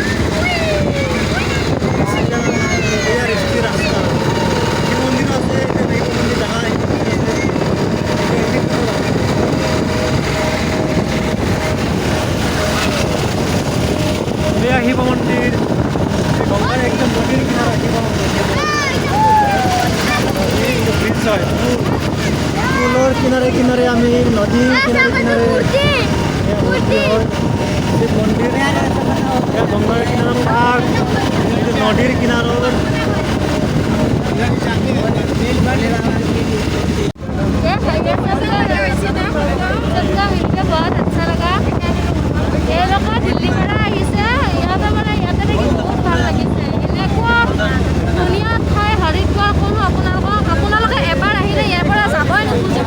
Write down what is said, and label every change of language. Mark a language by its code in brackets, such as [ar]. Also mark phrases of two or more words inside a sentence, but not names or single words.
[as] শিৱ মন্দিৰ গংগাৰ একদম নদীৰ কিনাৰত শিৱ মন্দিৰ ব্ৰিজ হয়। পুলৰ কিনাৰে কিনাৰে আমি নদীৰ কিনাৰে কিনাৰে শিৱ মন্দিৰ গংগাৰ কিনাৰত পাৰ্ক নদীৰ কিনাৰত [hi] बहुत अच्छा लगा। ये लोग [as] दिल्ली পৰা আহিছে। ইয়াতে মানে ইয়াতে থাকি বহুত ভাল লাগিছে। এনেকুৱা ধুনীয়া ঠাই হৰিদ্বাৰ কোনো আপোনালোকে এবাৰ আহিলে ইয়াৰ পৰা যাবই নুখুজিব।